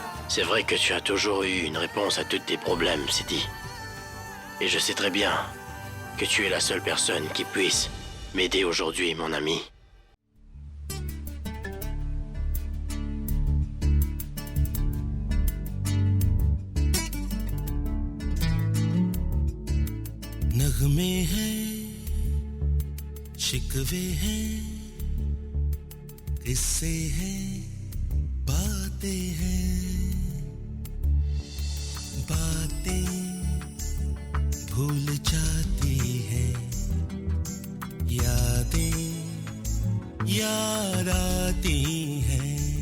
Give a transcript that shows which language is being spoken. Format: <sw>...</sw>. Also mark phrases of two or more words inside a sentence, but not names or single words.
<fr>C'est vrai que tu as toujours eu une réponse à tous tes problèmes, Sidi. Et je sais très bien que tu es la seule personne qui puisse m'aider aujourd'hui, mon ami.</fr> <hi>नगमे हैं शिकवे हैं किस्से हैं बातें हैं बातें भूल जाती हैं यादें याद आती हैं</hi>